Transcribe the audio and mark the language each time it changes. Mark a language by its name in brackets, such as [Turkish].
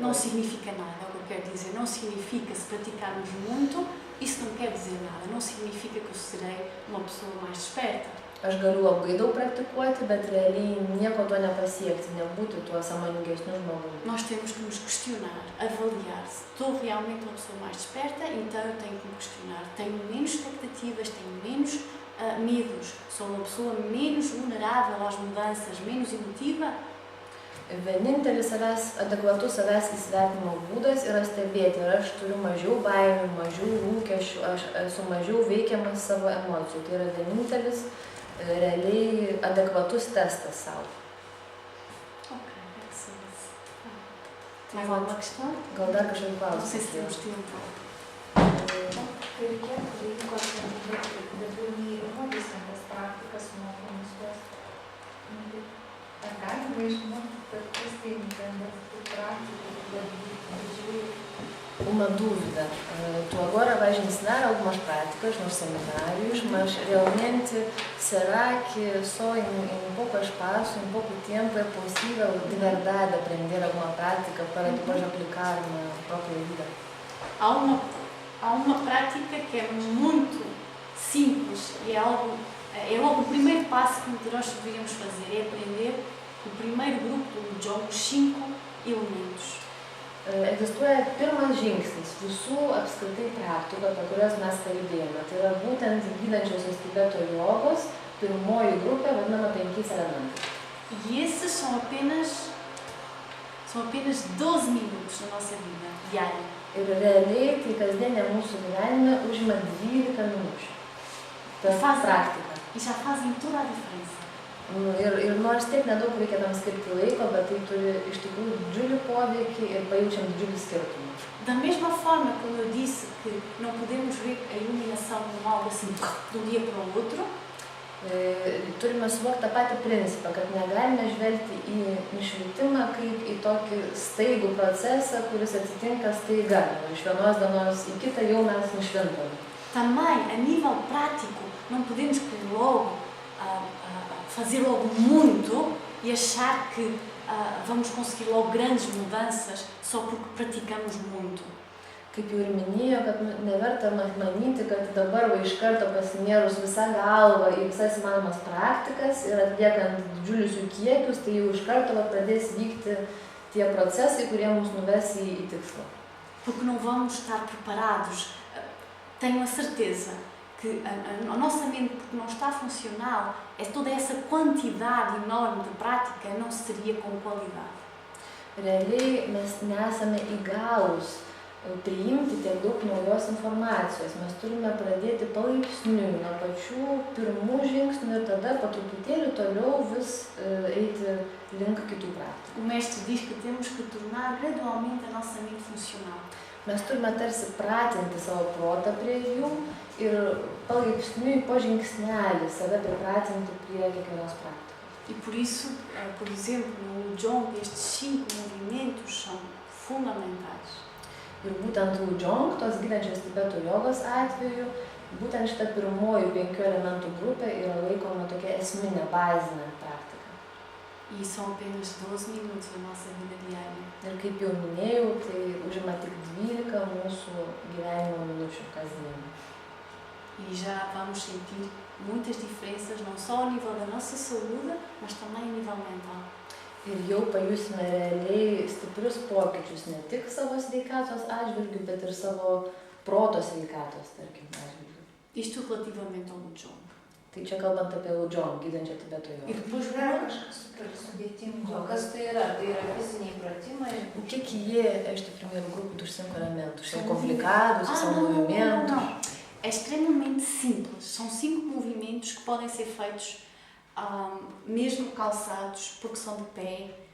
[Portuguese] Não significa nada, é o que eu quero dizer. Não significa, se praticarmos muito, isso não quer dizer nada. Não significa que eu serei uma pessoa mais esperta. [Lithuanian] Aš galiu labai daug praktikuoti, bet realiai nieko to nepasiekti, nebūti tuo sąmoningesniu žmogumi. [Portuguese] Nós temos que nos questionar, avaliar se estou realmente uma pessoa mais esperta, então eu tenho que me questionar. Tenho menos expectativas, tenho menos medos, sou uma pessoa menos vulnerável às mudanças, menos emotiva. [Lithuanian] Vienintelis adekvatus savęs įsivertinimo būdas yra stebėti, ar aš turiu mažiau baimių, mažiau lūkesčių, aš esu mažiau veikiamas savo emocijų. Tai yra vienintelis realiai adekvatus testas savo. [Portuguese] Ok, excelente. Mais alguma questão? [Lithuanian] Gal dar kažkokį [Portuguese] Não [Lithuanian] klausimą? [Portuguese] sei se temos tempo. [Lithuanian] Kai reikėtų laiko definėjimo visas praktikas mokomus tuos. Ar galima išmokti, kad kas tai tų praktikų didžiųjų? [Portuguese] Uma dúvida. Tu agora vais ensinar algumas práticas nos seminários, mas realmente será que só em pouco espaço, em pouco tempo é possível de verdade aprender alguma prática para depois aplicar na própria vida? Há uma prática que é muito simples e é logo o primeiro passo que nós deveríamos fazer, é aprender o primeiro grupo do Jong, os 5 elementos. [Lithuanian] Egzistuoja pirmas žingsnis visų apskritai praktikų, apie kurias mes kalbėjome. Tai yra būtent gydančiosios Tibeto jogos pirmoji grupė, vadinama 5 elementais. [Portuguese] E esses são apenas 12 minutos na nossa vida diária. [Lithuanian] Ir realiai tai kasdienė mūsų gyvenime užima 12 minučių. Ta praktika. [Portuguese] E já fazem toda a diferença. [Lithuanian] Ir nors tiek nedaug reikia tam skirti laiko, bet tai turi iš tikrųjų didžiulį poveikį ir pajaučiam didžiulį skirtumą. [Portuguese] Da mesma forma como eu disse que não podemos ver a iluminação como algo assim de um dia para o outro, [Lithuanian] turime suvokti tą patį principą, kad negalime žvelgti į nušvitimą kaip į tokį staigų procesą, kuris atsitinka staiga. Iš vienos dienos į kitą jau mes nušvintame. [Portuguese] Também, a nível prático, não podemos logo fazer logo muito e achar que vamos conseguir logo grandes mudanças só porque praticamos muito. [Lithuanian] Kaip jau ir minėjo, kad neverta manyti, kad dabar va iš karto pasinėrus visą galvą į visas įmanomas praktikas ir atliekant didžiulius jų kiekius, tai jau iš karto pradės vykti tie procesai, kurie mus nuves į tikslą. [Portuguese] Porque não vamos estar preparados. Tenho a certeza que a nossa mente, porque não está funcional, toda essa quantidade enorme de prática não seria com qualidade. [Lithuanian] Realiai mes nesame įgalūs priimti tiek daug naujos informacijos. Mes turime pradėti palaipsniui nuo pačių pirmų žingsnių ir tada po truputėlį toliau vis eiti link kitų praktikų. [Portuguese] O mestre diz que temos que tornar gradualmente a nossa mente funcional. [Lithuanian] Mes turime tarsi pratinti savo protą prie jų ir palaipsniui po žingsnelį save pripratinti prie kiekvienos praktikos. [Portuguese] E por isso, por exemplo, no Jong, estes 5 movimentos são fundamentais. [Lithuanian] Ir būtent Jong, tos gydančios Tibeto jogos atveju, būtent šita pirmoji 5 elementų grupė yra laikoma tokia esminė, bazinė praktika. [Portuguese] E são apenas 12 minutos na nossa vida diária. [Lithuanian] Ir kaip jau minėjau, tai užima tik 12 mūsų gyvenimo minučių kasdien. [Portuguese] E já vamos sentir muitas diferenças, não só ao nível da nossa saúde, mas também a nível mental. [Lithuanian] Ir jau pajusime realiai stiprius pokyčius ne tik savo sveikatos atžvilgių, bet ir savo proto sveikatos, tarkim, atžvilgių. [Portuguese] Isto relativamente ao Jong. [Lithuanian] Tai čia kalbant apie Jong, gydančią Tibeto jogą. Ir [Portuguese] depois [Lithuanian] yra kažkas super sudėtingo. Kas tai yra? Tai yra fiziniai pratimai? [Portuguese] O que é este primeiro grupo dos 5 elementos? São complicados? São movimentos? Não. É extremamente simples. São 5 movimentos que podem ser feitos mesmo calçados, porque são de pé.